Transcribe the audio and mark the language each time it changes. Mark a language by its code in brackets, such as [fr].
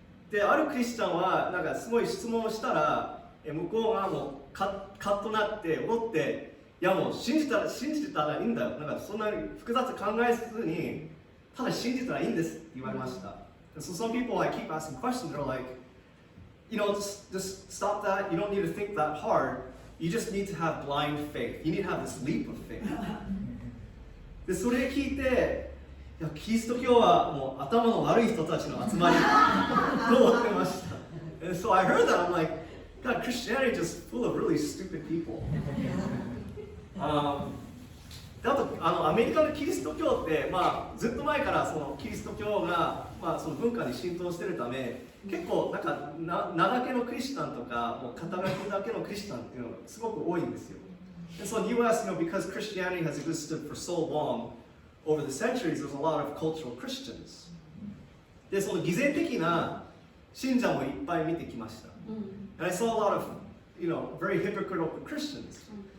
[ja] で、あるクリスチャンはなんかすごい質問をしたら向こうがもうカッとなって怒って、いやもう信じたらいいんだよ。なんかそんなに複雑考えずにただ信じたらいいんですって言われました。 [en] So some people I keep asking questions, they're like, you know, just stop that. You don't need to think that hard. You just need to have blind faith. You need to have this leap of faith. [ja] で、それ聞いて、いやキリスト教はもう頭の悪い人たちの集まりと思ってました。 [en] And so I heard that, I'm like, God, Christianity is just full of really stupid people. [ja] であとアメリカのキリスト教って、まあ、ずっと前からそのキリスト教が、まあ、その文化に浸透しているため、結構なんか名だけのクリスチャンとかもう肩書きだけのクリスチャンっていうのがすごく多いんですよ。 [en] And so in the US, you know, because Christianity has existed for so long, over the centuries, there's a lot of cultural Christians. [ja] で、その偽善的な信者もいっぱい見てきました。 [en] And I saw a lot of, you know, very hypocritical Christians.